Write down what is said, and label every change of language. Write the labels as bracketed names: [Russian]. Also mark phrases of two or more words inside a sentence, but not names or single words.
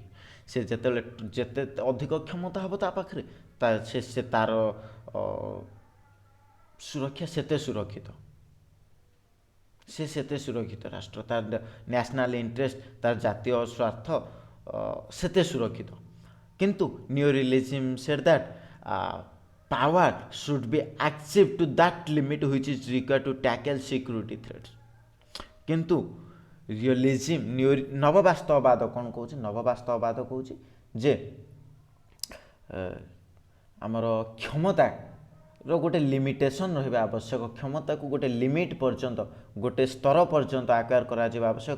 [Odia] ସେ ଯେତେ ଅଧିକ କ୍ଷମତା ହେବ ତା ପାଖରେ ସେ ତାର ସୁରକ୍ଷା ସେତେ ସୁରକ୍ଷିତ, ସେ ସେତେ ସୁରକ୍ଷିତ ରାଷ୍ଟ୍ର, ତାର [English] national interest, [Odia] ତାର ଜାତୀୟ ସ୍ୱାର୍ଥ ସେତେ ସୁରକ୍ଷିତ। [English] କିନ୍ତୁ neo realism said that power should be achieved to that limit which is required to tackle security threats. [Odia] କିନ୍ତୁ ରିଅଲିଜିମ୍ ନବବାସ୍ତବବାଦ କ'ଣ କହୁଛି? ନବବାସ୍ତବବାଦ କହୁଛି ଯେ ଆମର କ୍ଷମତାର ଗୋଟେ ଲିମିଟେସନ୍ ରହିବା ଆବଶ୍ୟକ, କ୍ଷମତାକୁ ଗୋଟେ ଲିମିଟ୍ ପର୍ଯ୍ୟନ୍ତ, ଗୋଟେ ସ୍ତର ପର୍ଯ୍ୟନ୍ତ ଆକ୍ୱାର କରାଯିବା ଆବଶ୍ୟକ।